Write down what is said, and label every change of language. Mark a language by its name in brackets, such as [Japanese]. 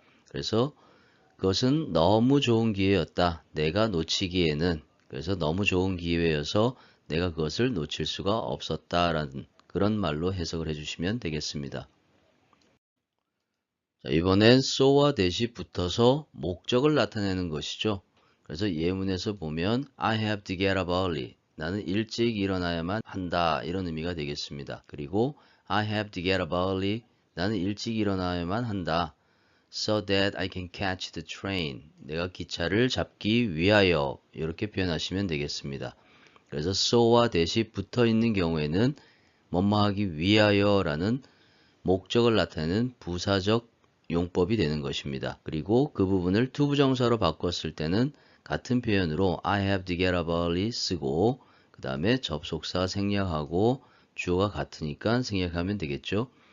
[Korean] 그래서 그것은 너무 좋은 기회였다. 내가 놓치기에는. 그래서 너무 좋은 기회여서 내가 그것을 놓칠 수가 없었다라는 그런 말로 해석을 해주시면 되겠습니다. 자, 이번엔 so와 that이 붙어서 목적을 나타내는 것이죠. 그래서 예문에서 보면 [English] I have to get up early. [Korean] 나는 일찍 일어나야만 한다. 이런 의미가 되겠습니다. 그리고 [English] I have to get up early. [Korean] 나는 일찍 일어나야만 한다. [English] So that I can catch the train. [Korean] 내가 기차를 잡기 위하여. 이렇게 표현하시면 되겠습니다. 그래서 so와 that이 붙어 있는 경우에는 뭐뭐 하기 위하여 라는 목적을 나타내는 부사적 용법이 되는 것입니다. 그리고 그 부분을 to 부정사로 바꿨을 때는 같은 표현으로 [English] I have to get up early [Korean] 쓰고 그 다음에 접속사 생략하고 주어가 같으니까 생략하면 되겠죠.